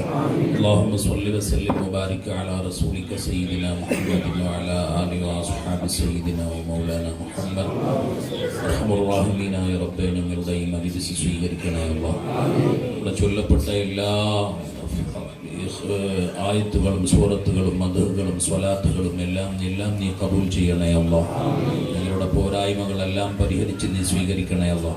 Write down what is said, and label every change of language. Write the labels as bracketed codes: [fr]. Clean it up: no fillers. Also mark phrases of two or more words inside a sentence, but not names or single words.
[ar] اللهم صل وسلم وبارك على رسولك سيدنا محمد وعلى آله وأصحاب سيدنا ومولانا محمد. أرحم الراحمين يا رب [ml] ഞങ്ങളുടെയും മജ്‌ലിസ് സ്വീകരിക്കണമേ. ഇവിടെ ചൊല്ലപ്പെട്ട എല്ലാ ആയത്തുകളും സൂറത്തുകളും മദ്ഹുകളും സ്വലാത്തുകളും എല്ലാം നീ കബൂൽ ചെയ്യണേ അല്ലാഹ്. ഞങ്ങളുടെ പോരായ്മകളെല്ലാം പരിഹരിച്ച് നീ സ്വീകരിക്കണേ അല്ലാഹ്.